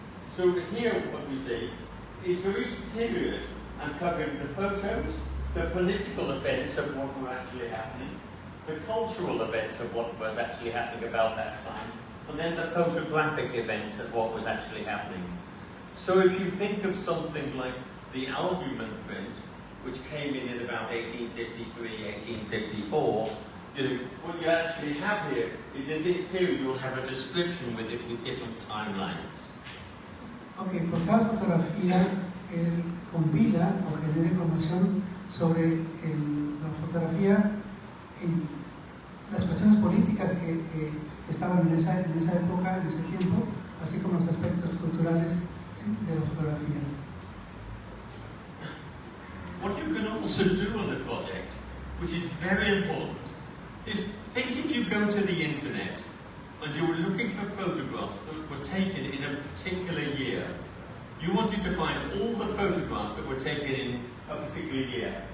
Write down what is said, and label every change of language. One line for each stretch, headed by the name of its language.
English: So here what we see is for each period I'm covering the photos, the political events of what were actually happening, the cultural events of what was actually happening about that time, and then the photographic events of what was actually happening. So if you think of something like the albumen print, which came in about 1853, 1854, you know, what you actually have here is in this period you'll have a description with it with different timelines.
Spanish: Ok, por cada fotografía él compila o genera información sobre la fotografía, las cuestiones políticas que estaban en esa época, en ese tiempo, así como los aspectos culturales, ¿sí?, de la fotografía.
English: What you can also do on the project, which is very important, is think if you go to the internet and you were looking for photographs that were taken in a particular year. You wanted to find all the photographs that were taken in a particular year.